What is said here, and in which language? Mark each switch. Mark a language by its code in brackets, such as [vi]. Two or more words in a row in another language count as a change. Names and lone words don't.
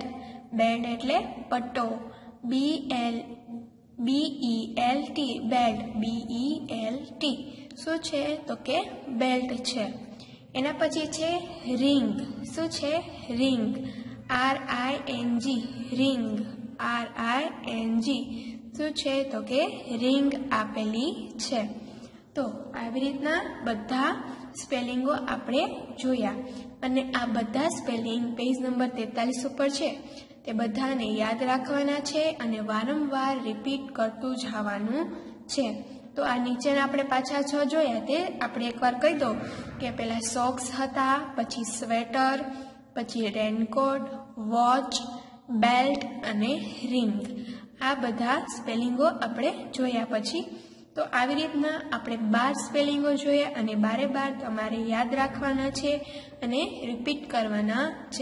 [gu] બેલ્ટ એટલે પટ્ટો। BELT बेल्ट BELT। શું છે તો કે બેલ્ટ છે। એના પછી છે રિંગ। શું છે રિંગ। RING रिंग। RING શું છે તો કે રિંગ આપેલી છે। तो આવી રીતના બધા સ્પેલિંગો આપણે જોયા અને આ બધા સ્પેલિંગ પેજ નંબર 43 ઉપર છે તે બધાને યાદ રાખવાના છે અને વારંવાર રિપીટ કરતું જવાનું છે। તો આ નીચે આપણે પાછા 6 જોયા તે આપણે એકવાર કહી દો કે પહેલા સૉક્સ હતા, પછી સ્વેટર, પછી રેનકોટ, વોચ, બેલ્ટ અને રિંગ. આ બધા સ્પેલિંગો આપણે જોયા. પછી તો આવી રીતના આપણે 12 સ્પેલિંગો જોયા અને 12 તમારે યાદ રાખવાના છે અને રિપીટ કરવાના છે.